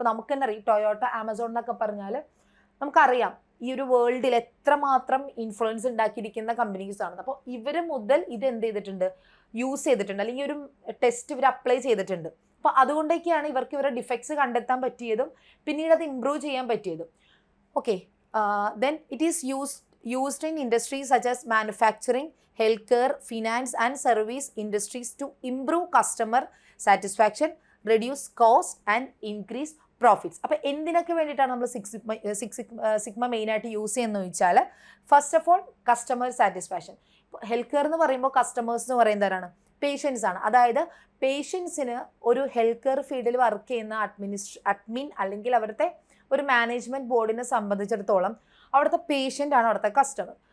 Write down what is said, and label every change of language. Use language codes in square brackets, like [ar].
[ml] ഇപ്പോൾ നമുക്ക് തന്നെ അറിയാം, ടൊയോട്ട, ആമസോൺ എന്നൊക്കെ പറഞ്ഞാൽ നമുക്കറിയാം ഈ ഒരു വേൾഡിൽ എത്രമാത്രം ഇൻഫ്ലുവൻസ് ഉണ്ടാക്കിയിരിക്കുന്ന കമ്പനീസാണ്. അപ്പോൾ ഇവർ മുതൽ ഇത് എന്ത് ചെയ്തിട്ടുണ്ട്, യൂസ് ചെയ്തിട്ടുണ്ട്, അല്ലെങ്കിൽ ഒരു ടെസ്റ്റ് ഇവർ അപ്ലൈ ചെയ്തിട്ടുണ്ട്. അപ്പോൾ അതുകൊണ്ടൊക്കെയാണ് ഇവർക്ക് ഇവരുടെ ഡിഫക്ട്സ് കണ്ടെത്താൻ പറ്റിയതും പിന്നീട് അത് ഇംപ്രൂവ് ചെയ്യാൻ പറ്റിയതും. [en] Okay, then it is used in industries such as manufacturing, healthcare, finance and service industries to improve customer satisfaction, reduce cost and increase profits. [ml] അപ്പോൾ എന്തിനൊക്കെ വേണ്ടിയിട്ടാണ് നമ്മൾ 6 സിഗ്മ മെയിനായിട്ട് യൂസ് ചെയ്യുന്നത് ചോദിച്ചാൽ, first of all customer satisfaction. ഇപ്പോൾ health care എന്ന് പറയുമ്പോൾ കസ്റ്റമേഴ്സ് എന്ന് പറയുന്നവരാണ് പേഷ്യൻസ് ആണ്. അതായത് പേഷ്യൻസിന് ഒരു ഹെൽത്ത് കെയർ ഫീൽഡിൽ വർക്ക് ചെയ്യുന്ന അഡ്മിൻ അല്ലെങ്കിൽ അവിടുത്തെ ഒരു മാനേജ്മെൻറ്റ് ബോർഡിനെ സംബന്ധിച്ചിടത്തോളം അവിടുത്തെ പേഷ്യൻ്റ് ആണ് അവിടുത്തെ കസ്റ്റമർ.